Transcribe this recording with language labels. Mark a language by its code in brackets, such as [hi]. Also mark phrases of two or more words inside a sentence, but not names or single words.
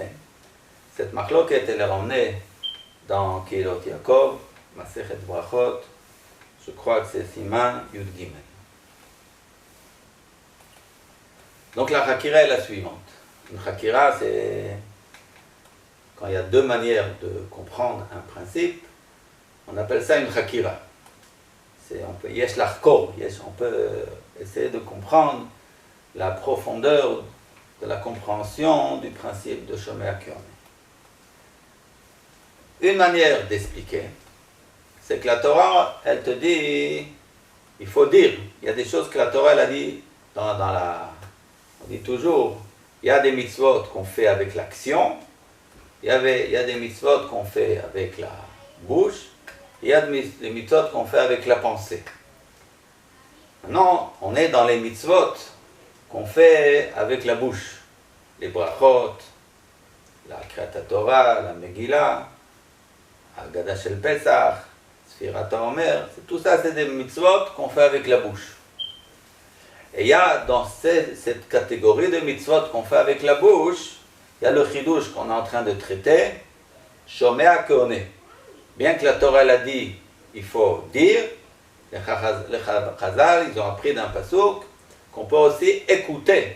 [fr] Cette machloket elle est ramenée dans Kehilot Yaakov, Masechet Brachot, je crois que c'est [he] סימן י"ג. [fr] Donc la chakira est la suivante. Une chakira, c'est quand il y a deux manières de comprendre un principe, on appelle ça une chakira. [he] יש לחקור, [fr] on peut essayer de comprendre la profondeur de la compréhension du principe de [he] שומע כעונה. [fr] Une manière d'expliquer, c'est que la Torah, elle te dit, il faut dire, il y a des choses que la Torah, elle a dit on dit toujours, il y a des mitzvot qu'on fait avec l'action, il y a des mitzvot qu'on fait avec la bouche, il y a des mitzvot qu'on fait avec la pensée. Maintenant, on est dans les mitzvot qu'on fait avec la bouche, les brachot, la [he] קריאת תורה, [fr] la Megillah, [he] הגדה של פסח, ספירת העומר, [fr] tout ça c'est des mitzvot qu'on fait avec la bouche. Et il y a dans cette catégorie de mitzvot qu'on fait avec la bouche, il y a le chidouche qu'on est en train de traiter, [he] שומע כעונה. [fr] Bien que la Torah l'a dit, il faut dire, les Chazal, ils ont appris d'un pasuk qu'on peut aussi écouter.